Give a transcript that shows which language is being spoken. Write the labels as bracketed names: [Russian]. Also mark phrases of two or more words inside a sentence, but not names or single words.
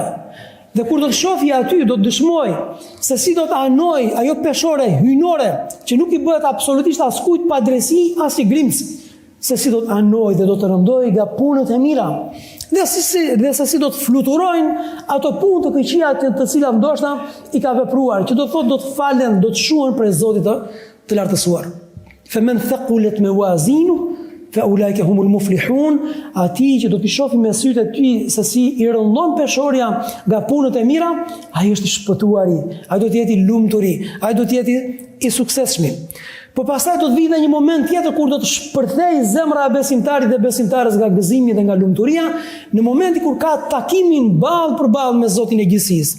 [Albanian] Dhe kur do të shohë aty, do të dëshmoj se si do të anoj ajo peshore hyjnore që nuk i bëhet absolutisht askujt pa drejtësi, as i grimc, se si do të anoj dhe do të rëndoj nga punët e mira. Dhe se si do të fluturojnë ato punë të këqija të cilat ndoshta i ka vepruar, që do të thotë do të falen, do të shuhen prej Zotit të lartësuar. [Arabic] فمن ثقلت موازينه فأولئك هم المفلحون, [Albanian] ati që do t'i shohë me sytë e ty se si i rëndon peshorja nga punët e mira, ai është i shpëtuari, ai do të jetë i lumturi, ai do të jetë i suksesshëm. Po pastaj do të vijë një moment tjetër kur do të shpërthej zemra e besimtarit dhe besimtarës nga gëzimi dhe nga lumturia, në momentin kur ka takimin ballë për ballë me Zotin e gjithësisë.